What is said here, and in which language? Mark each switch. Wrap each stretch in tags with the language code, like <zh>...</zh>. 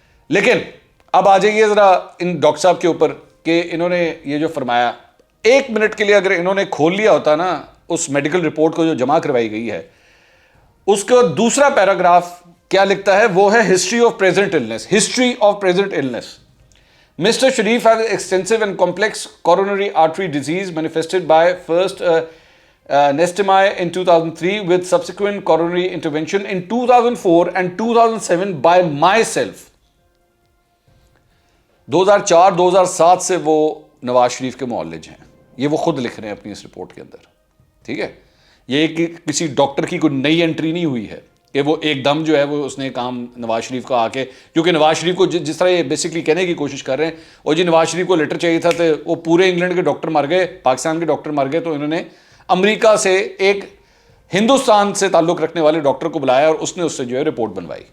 <ur>لیکن اب آ جائیے ذرا ان ڈاکٹر صاحب کے اوپر کہ انہوں نے یہ جو فرمایا 1 منٹ کے لیے اگر انہوں نے کھول لیا ہوتا نا اس میڈیکل رپورٹ کو جو جمع کروائی گئی ہے اس کا دوسرا پیراگراف کیا لکھتا ہے وہ ہے</ur> <en>History of present illness. Mr. Sharif has extensive and complex coronary artery disease manifested by first NSTMI in 2003 with subsequent coronary intervention in 2004 and 2007 by myself.</en> <ur>2004-2007 سے وہ نواز شریف کے معالج ہیں, یہ وہ خود لکھ رہے ہیں اپنی اس رپورٹ کے اندر, ٹھیک ہے. یہ کسی ڈاکٹر کی کوئی نئی انٹری نہیں ہوئی ہے کہ وہ ایک دم جو ہے وہ اس نے کام نواز شریف کا آ کے, کیونکہ نواز شریف کو جس طرح یہ بیسکلی کہنے کی کوشش کر رہے ہیں اور جی نواز شریف کو لیٹر چاہیے تھا تو وہ پورے انگلینڈ کے ڈاکٹر مر گئے, پاکستان کے ڈاکٹر مر گئے, تو انہوں نے امریکہ سے ایک ہندوستان سے تعلق رکھنے والے ڈاکٹر کو بلایا اور اس نے اس سے جو ہے رپورٹ بنوائی.</ur>